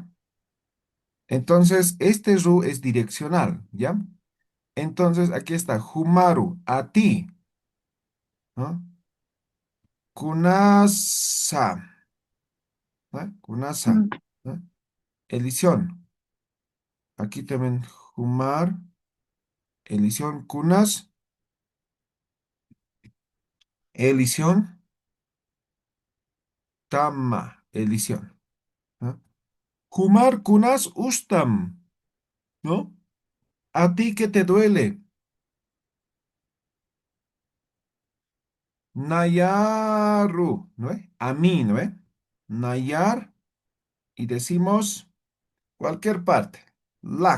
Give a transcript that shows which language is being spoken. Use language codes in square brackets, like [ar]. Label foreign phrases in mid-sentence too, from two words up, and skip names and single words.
[es] Entonces, este ru es direccional, ¿ya? Entonces, aquí está, Humaru, a ti, ¿no? Kunasa, ¿no? Kunasa, Mm, ¿no? Elición. Aquí también, Humar, elición, Kunas, elición, Tama, elición, ¿no? [qu] Humar, Kunas, Ustam, [es] ¿no? ¿A ti qué te duele? Nayaru, ¿no? A mí, ¿no? Nayar, y decimos cualquier parte.